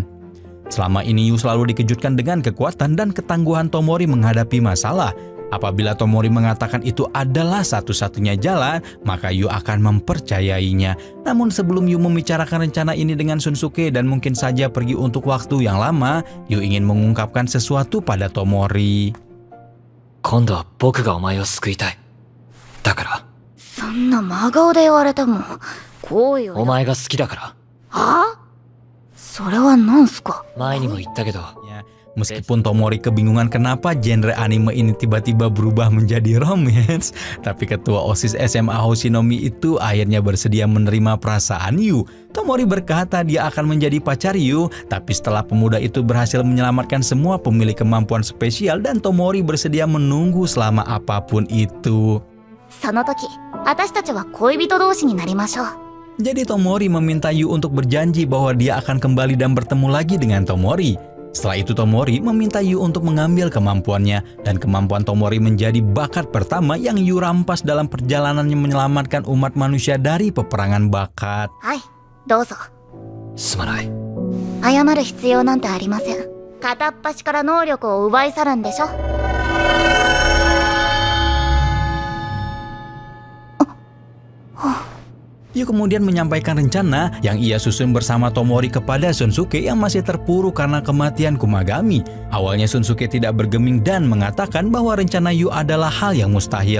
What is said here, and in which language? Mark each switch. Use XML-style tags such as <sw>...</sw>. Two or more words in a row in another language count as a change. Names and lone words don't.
<id>Selama ini Yu selalu dikejutkan dengan kekuatan dan ketangguhan Tomori menghadapi masalah. Apabila Tomori mengatakan itu adalah satu-satunya jalan, maka Yu akan mempercayainya. Namun sebelum Yu membicarakan rencana ini dengan Shunsuke dan mungkin saja pergi untuk waktu yang lama, Yu ingin mengungkapkan sesuatu pada Tomori.</id> <ja>今度は僕がお前を救いたい。だから。そんな真顔で言われても、好意を。お前が好きだから。はあ？それはなんすか？前にも言ったけど。</ja> <id>Meskipun Tomori kebingungan kenapa genre anime ini tiba-tiba berubah menjadi romance, tapi ketua OSIS SMA Hoshinomi itu akhirnya bersedia menerima perasaan Yu. Tomori berkata dia akan menjadi pacar Yu, tapi setelah pemuda itu berhasil menyelamatkan semua pemilik kemampuan spesial dan Tomori bersedia menunggu selama apapun itu.</id> <ja>その時、私たちは恋人同士になりましょう。</ja> <id>Jadi Tomori meminta Yu untuk berjanji bahwa dia akan kembali dan bertemu lagi dengan Tomori. Setelah itu Tomori meminta Yu untuk mengambil kemampuannya dan kemampuan Tomori menjadi bakat pertama yang Yu rampas dalam perjalanannya menyelamatkan umat manusia dari peperangan bakat.</id> <ja>Hai, どうぞ。すまない。謝る必要なんてありません。片っ端から能力を奪い去るんでしょ。</ja> <id>Yu kemudian menyampaikan rencana yang ia susun bersama Tomori kepada Shunsuke yang masih terpuruk karena kematian Kumagami. Awalnya Shunsuke tidak bergeming dan mengatakan bahwa rencana Yu adalah hal yang mustahil.</id>